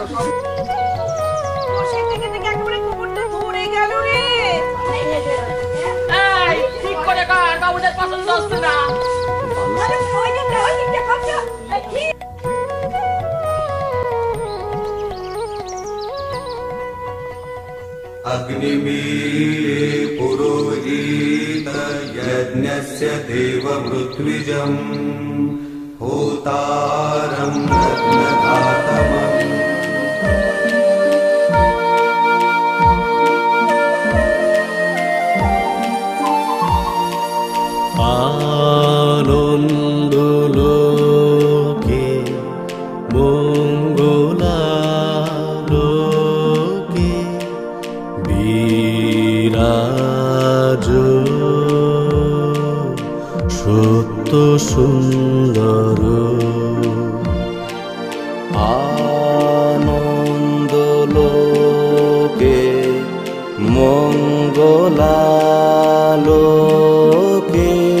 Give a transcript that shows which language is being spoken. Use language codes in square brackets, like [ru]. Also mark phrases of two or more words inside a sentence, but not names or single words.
[bn] বসে থেকে একবারে কুকুরটা পড়ে গেল রে। এই ঠিক করে কর, বাবুদের পছন্দ হচ্ছে না। আরে ওই যে কথা। [sa] अग्निवीरे पुरोहित यज्ञस्य देवमृत्विजम् होतारं रत्नधातमम् [bn] আনন্দলোকে মঙ্গলালোকে বিরাজ সত্য সুন্দর আনন্দলোকে মঙ্গলালোকে